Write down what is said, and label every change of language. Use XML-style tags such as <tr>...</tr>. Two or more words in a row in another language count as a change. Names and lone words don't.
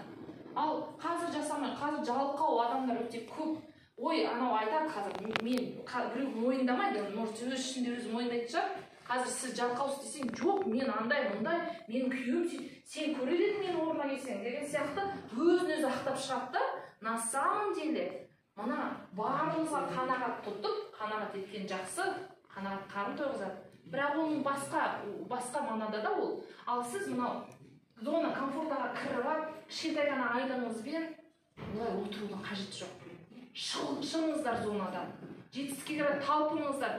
<kk>Ал қазір жасамай, қазір жалқау адамдар өте көп. Ой, анау айтады қазір, мен біреу мойындамайды, может өз ішінде өзі мойындайтын шығар. Қазір сіз жалқаусыз десең, жоқ, мен андай, мұндай, мен күйеуім, сен көрер едің мен орнына келсең деген сияқты өзін-өзі ақтап шығады.</kk> <ru>На самом деле,</ru> <kk>мына барлығыңызға қанағат тұтып, қанағат еткен жақсы, қанағат қарын тойғызады. Бірақ оның басқа мағынада да ол. Ал сіз мынау</kk> <ru>зона комфортаға</ru> <kk>кіріп, кішкентай ғана айдыныңызбен олай отырудың қажеті жоқ. Шығыңыздар зонадан, жетістікке қарай талпыныңыздар.</kk>